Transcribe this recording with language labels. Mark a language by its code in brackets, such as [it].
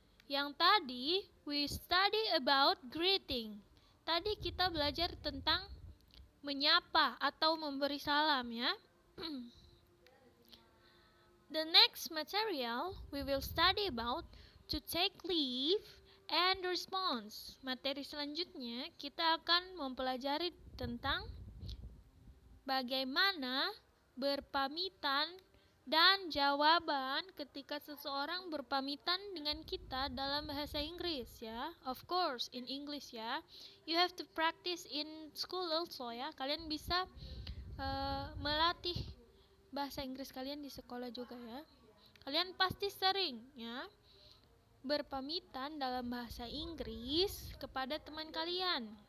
[id] Yang tadi [en] we study about greeting. [id] Tadi kita belajar tentang menyapa atau memberi salam ya. [en] The next material we will study about to take leave and response. [id] Materi selanjutnya kita akan mempelajari tentang bagaimana berpamitan dan jawaban ketika seseorang berpamitan dengan kita dalam bahasa Inggris ya. [en] Of course in English ya. You have to practice in school also ya. [id] Kalian bisa melatih bahasa Inggris kalian di sekolah juga ya. Kalian pasti sering ya berpamitan dalam bahasa Inggris kepada teman kalian.